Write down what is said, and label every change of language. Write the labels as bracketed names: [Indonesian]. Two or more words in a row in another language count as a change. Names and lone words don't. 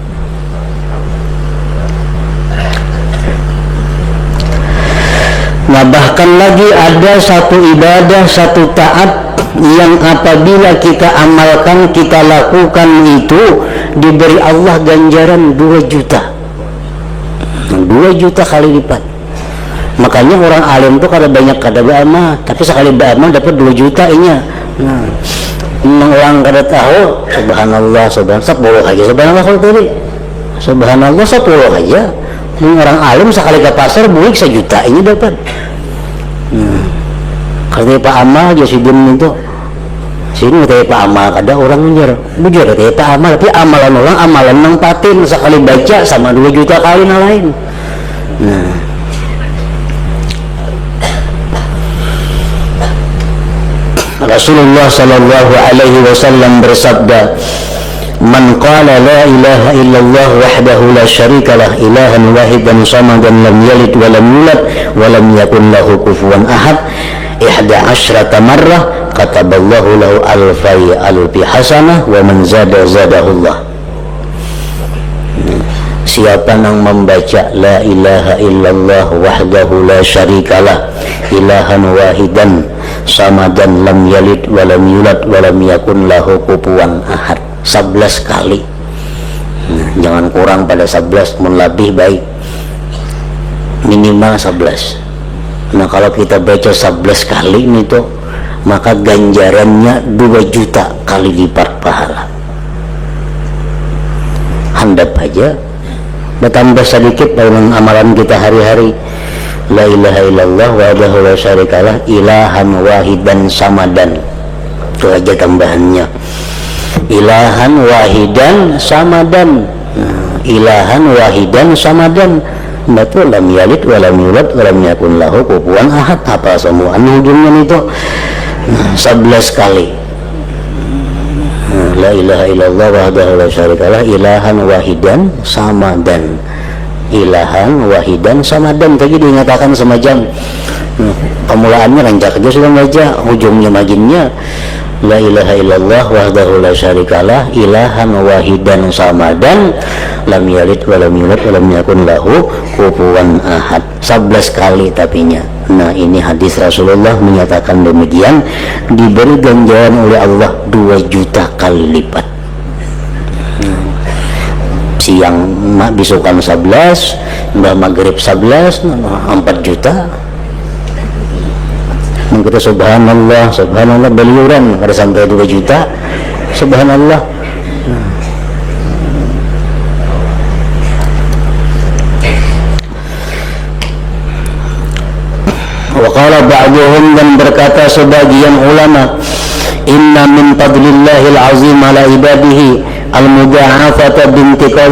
[Banjar] Nah, bahkan lagi ada satu ibadah, satu taat yang apabila kita amalkan, kita lakukan itu, diberi Allah ganjaran 2 juta. 2 juta kali lipat. Makanya orang alim tuh kada banyak kada beramal, tapi sekali beramal dapat 2 juta inya. Nah, orang kada tahu, subhanallah, subhanallah 10 aja, subhanallah kalau tadi, subhanallah 10 aja. Orang alim sekali ke pasar buik 1 juta ini dapat. Kalau Pak Amal aja sidin itu, sini katanya Pak Amal ada orang ngejar, bujur katanya Pak Amal, tapi amalan orang amalan nempatin sekali baca sama 2 juta kali lain. Nah, [Arabic] رسول الله صلى الله عليه وسلم bersabda, "من قال لا إله إلا الله وحده لا شريك له إلهاً واحداً صمداً لم يلد ولم يولد ولم يكن له كفواً أحد 11 مرة كتب الله له ألفي حسنة ومن زاد زاده الله." [Banjar] Siapa yang membaca [Arabic] لا إله إلا الله وحده لا شريك له إلهاً واحداً صمداً لم يلد ولم يولد ولم يكن له كفواً أحد 11 kali. [Banjar] Jangan kurang pada 11, mun lebih baik minimal 11. Nah, kalau kita baca 11 kali itu, maka ganjarannya 2 juta kali lipat pahala. Handap aja bertambah sedikit dalam amalan kita hari-hari. [Arabic] لا إله إلا الله وحده لا شريك له إلهاً واحداً صمداً. [Banjar] Itu aja tambahannya. [Arabic] إلهاً واحداً صمداً. إلهاً واحداً صمداً. [Banjar] Betul, [Arabic] لم يلد ولم يولد ولم يكن له كفواً أحد. [Banjar] Apa semua ujungnya itu 11 kali. [Arabic] لا إله إلا الله وحده لا شريك له إلهاً واحداً صمداً. إلهاً واحداً صمداً. [Banjar] Tadi dinyatakan semacam pemulaannya rancak aja sudah baca, ujungnya maginnya [Arabic] لا إله إلا الله وحده لا شريك له إلهاً واحداً صمداً لم يلد ولم يولد ولم يكن له كفواً أحد. [Banjar] 11 kali tapinya. Nah, ini hadis Rasulullah menyatakan demikian, diberi ganjaran oleh Allah 2 juta kali lipat. Siang bisukan 11, mbah maghrib 11, 4 juta. Kita subhanallah, subhanallah beliuran pada sampai 2 juta. Subhanallah. [Arabic] وقال بعضهم, [Banjar] dan berkata sebagian ulama, [Arabic] إن من فضل الله العظيم على عباده المضاعفة بانتقال